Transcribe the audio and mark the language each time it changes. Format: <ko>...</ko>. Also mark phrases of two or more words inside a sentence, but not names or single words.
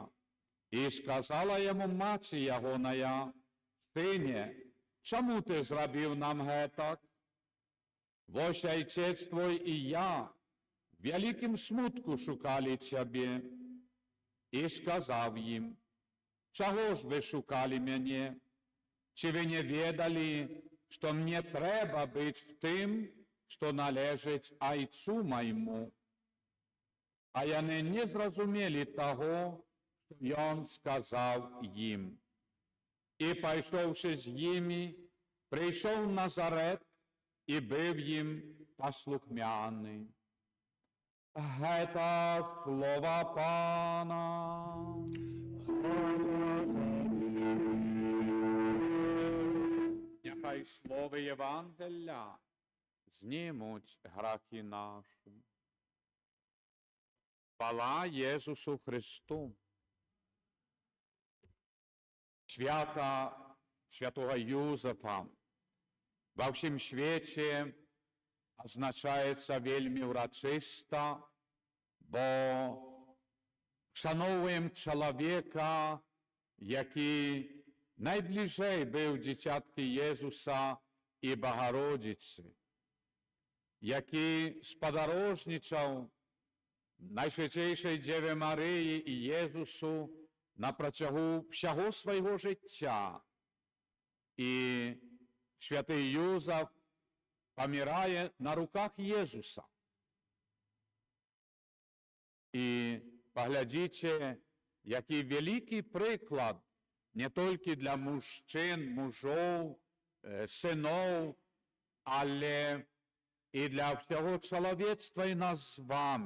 <be>І сказала яму маці ягоная: «Сыне, чаму ты зрабіў нам гэтак? Вось айцец твой і я в вялікім смутку шукалі цябе». І сказав ім: «Чаго ж ви шукалі мяне? Чи ви не ведалі, што мне трэба быць в тым, што належыць айцу майму?» А яны не зразумелі таго, што ён сказаў ім. І, пайшоўшы з імі, прыйшоў в Назарэт і быў ім паслухмяны. Гэта слова Пана.</be> <uk>Нехай слови Євангелія знімуть грахи наші. Хвала Єсусу Христу.</uk> <be>Свята святого Юзефа во всім свеце азначаецца вельмі ўрачыста, бо шаноўваем чалавека, які найбліжэй быў дзіцяткі Езуса і Багародзіцы, які спадарожнічаў Найсвяцейшай Дзеве Марыі і Езусу на працягу ўсяго свайго жыцця.</be> <uk>І святий Юзеф помирає на руках Єсуса. І поглядіть, який великий приклад не тільки для мужчин, мужів, синів, але і для всього чоловічства і нас з вами.</uk>